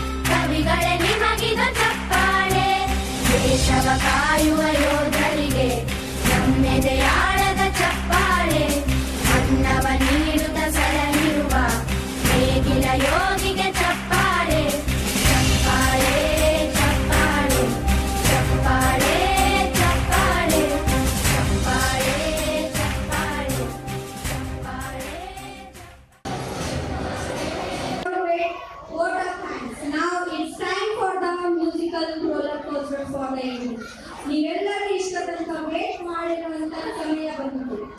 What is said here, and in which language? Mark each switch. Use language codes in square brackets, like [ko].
[kn] ಕವಿಗಳೇ ನಿಮಗಿದ ಚಪ್ಪಾಳೆ ದೇಶವ ಕಾಯುವ ಯೋಧರಿಗೆ ನಮ್ಮೆದೆಯಾಳದ ಚಪ್ಪಾಳೆ ಅನ್ನವ ನೀಡುತ್ತ ಸಲಹಿರುವ ನೇಗಿಲ ಯೋಗಿಗೆ ಚಪ್ಪಾಳೆ ಚಪ್ಪಾಳೆ ಚಪ್ಪಾಳೆ ಚಪ್ಪಾಳೆ ಚಪ್ಪಾಳೆ ಚಪ್ಪಾಳೆ ಚಪ್ಪಾಳೆ ಚಪ್ಪಾಳೆ [en] Vote of thanks. Now it's time for the musical roller coaster for the evening. [kn] ನೀವೆಲ್ಲರೂ ಇಷ್ಟ ತನಕ ವೇಟ್ ಮಾಡಿರುವಂತ ಸಮಯ ಬಂತು.